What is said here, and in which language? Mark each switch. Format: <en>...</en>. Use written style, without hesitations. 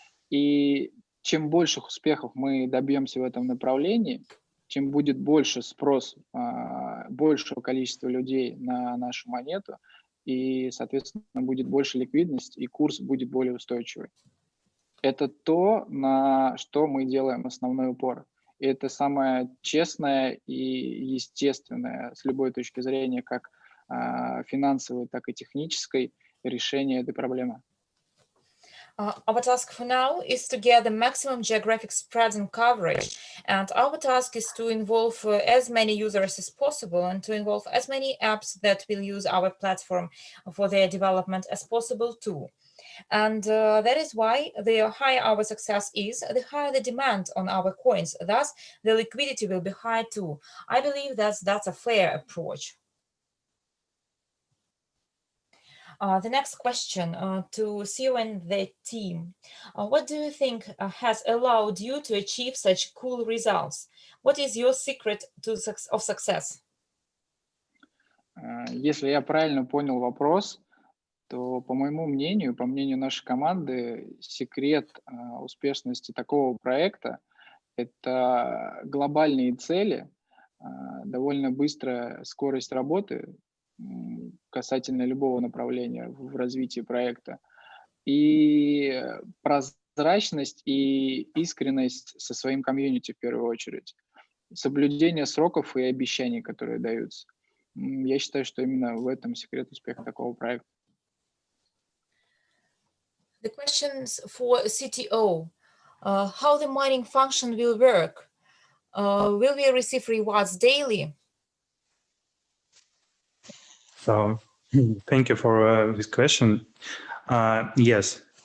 <ru>И чем больших успехов мы добьемся в этом направлении, чем будет больше спрос большего количества людей на нашу монету, и, соответственно, будет больше ликвидность, и курс будет более устойчивый. Это то, на что мы делаем основной упор. И это самое честное и естественное с любой точки зрения, как финансовой, так и технической, решение этой проблемы.</ru> <en>Our task for now is to get the maximum geographic spread and coverage, and our task is to involve as many users as possible and to involve as many apps that will use our platform for their development as possible too. And that is why the higher our success is, the higher the demand on our coins. Thus, the liquidity will be high too. I believe that's a fair approach. The next question to CEO and the team. What do you think has allowed you to achieve such cool results? What is your secret of success?</en> <ru>Если я правильно понял вопрос, то, по моему мнению, по мнению нашей команды, секрет успешности такого проекта– это глобальные цели, довольно быстрая скорость работы касательно любого направления в развитии проекта и прозрачность и искренность со своим комьюнити в первую очередь, соблюдение сроков и обещаний, которые даются. Я считаю, что именно в этом секрет успеха такого проекта.</ru> <en>The questions for CTO. How the mining function will work? Will we receive rewards daily? So, thank you for this question. Yes.</en>